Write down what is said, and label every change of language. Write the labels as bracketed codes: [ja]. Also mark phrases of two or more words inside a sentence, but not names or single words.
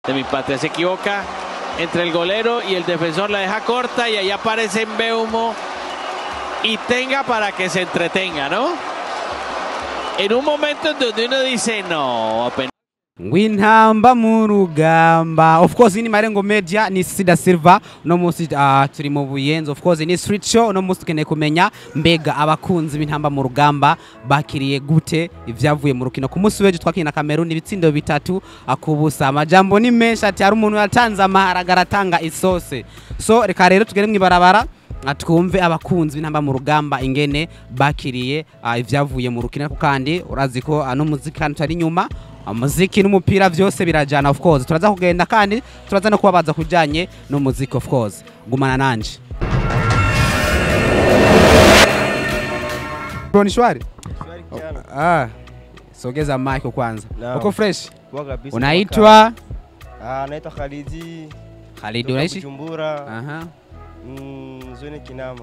[es] De mi patria se equivoca entre el golero y el defensor, la deja corta y ahí aparece Mbeumo y Tenga para que se entretenga, ¿no? En un momento en donde uno dice no, apenas. [rn] Intamba mu Rugamba. [en] Of course [rn] ni Malengo Media ni Sida Silva no musi turi mu Buyenzi. [en] Of course [rn] ni street show no musi keneye kumenya mbega abakunzi b'intamba mu Rugamba bakiriye gute ivyavuye mu rukino ku munsi weje twakina Cameroon ibitsindo bitatu akubusa. Amajambo ni menshi ati hari umuntu yatanze amaharagara atanga isose. So reka rero tugere mwibarabara atwumve abakunzi b'intamba mu Rugamba ingene bakiriye ivyavuye mu rukino kandi urazi ko ano muziki kandi tari nyuma umuziki n'umupira byose birajana. [en] Of course [rn] turaza kugenda kandi turaza no kubabaza kujanye no muziki. [en] Of course [rn] gumana nanje [sw] Bro shwari sogeza mic kwanza. Uko fresh? Unaitwa? Naitwa Khalidi. Khalidi unaishi Bujumbura. Zone Kinama.